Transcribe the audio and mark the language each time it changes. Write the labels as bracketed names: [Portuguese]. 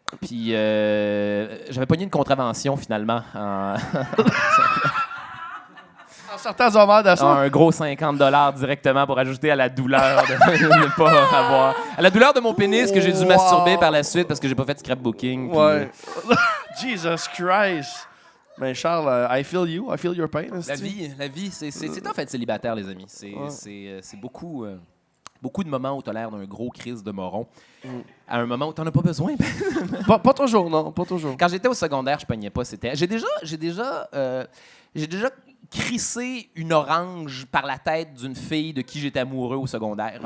[French] Puis j'avais pogné une contravention finalement. En sortant du Homère Dessert. Un gros 50$ directement pour ajouter à la douleur de ne pas avoir. À la douleur de mon pénis que j'ai dû masturber par la suite parce que j'ai pas fait de scrapbooking. Puis, Ouais. Jesus Christ. [English] Ben Charles, I feel you. I feel your pain. [French] La vie, c'est en fait célibataire, les amis. C'est beaucoup. Beaucoup de moments où tu as l'air d'un gros crise de moron. À un moment où tu n'en as pas besoin. Pas toujours, non. Pas toujours. Quand j'étais au secondaire, je pognais pas. J'ai déjà crissé une orange par la tête d'une fille de qui j'étais amoureux au secondaire.